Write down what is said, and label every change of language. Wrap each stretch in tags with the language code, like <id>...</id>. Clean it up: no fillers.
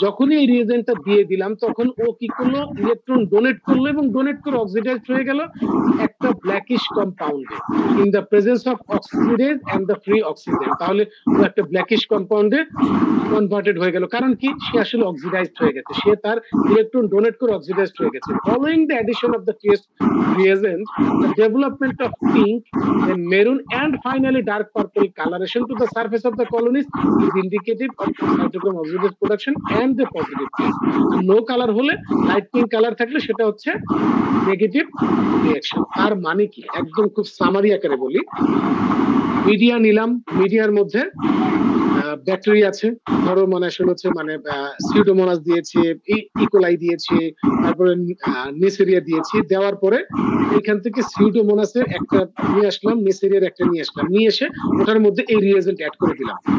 <bn>যখনই এই রিয়েজেন্টটা দিয়ে দিলাম তখন ও কি করলো? ইলেকট্রন ডোনেট করলো এবং ডোনেট করে অক্সিডাইজড হয়ে গেল একটা blackish কম্পাউন্ডে</bn> <en>In the presence of oxidase and the free oxygen.</en> <bn>তাহলে ও একটা ব্ল্যাকিশ কম্পাউন্ডে কনভার্টেড হয়ে গেল। কারণ কি? সে আসলে অক্সিডাইজড হয়ে গেছে, সে তার ইলেকট্রন ডোনেট করে অক্সিডাইজড হয়ে গেছে।</bn> <en>Following the addition of the test reagent, the development of pink, then maroon, and finally dark purple coloration to the surface of the colonies is indicative of cytochrome oxidase production and the positive phase. And no color</en> <bn>হলে light pink colour থাকলে সেটা হচ্ছে negative reaction. তার মানে কি? একদম খুব summary আকারে বলি, মিডিয়া নিলাম, মিডিয়ার মধ্যে ব্যাকটেরিয়া আছে, ধরো মানে আসলে হচ্ছে মানে সিউডোমোনাস দিয়েছে, ইকোলাই দিয়েছে, তারপরে নেসেরিয়া দিয়েছি, দেওয়ার পরে এখান থেকে সিউডোমোনাসের একটা নিয়ে আসলাম, নেসেরিয়ার একটা নিয়ে আসলাম, নিয়ে এসে ওটার মধ্যে এই রিয়েজেন্ট অ্যাড করে দিলাম।</bn>